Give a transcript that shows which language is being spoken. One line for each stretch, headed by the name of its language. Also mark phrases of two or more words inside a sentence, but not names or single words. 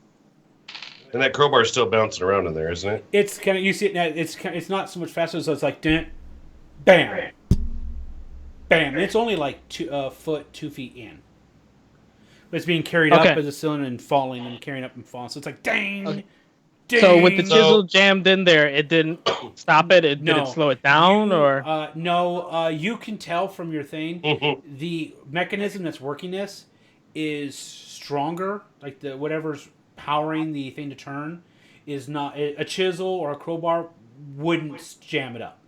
English: And that crowbar's still bouncing around in there, isn't it? It's kind of you see it now. It's not so much faster, so it's like bam, bam. And it's only like 2 feet in. But it's being carried up as a cylinder and falling and carrying up and falling. So it's like dang. Okay. Dang. So with the chisel jammed in there, it didn't stop it. Did it slow it down or? No. You can tell from your thing Mm-hmm. the mechanism that's working this is stronger. Like the whatever's powering the thing to turn is not a chisel or a crowbar wouldn't jam it up.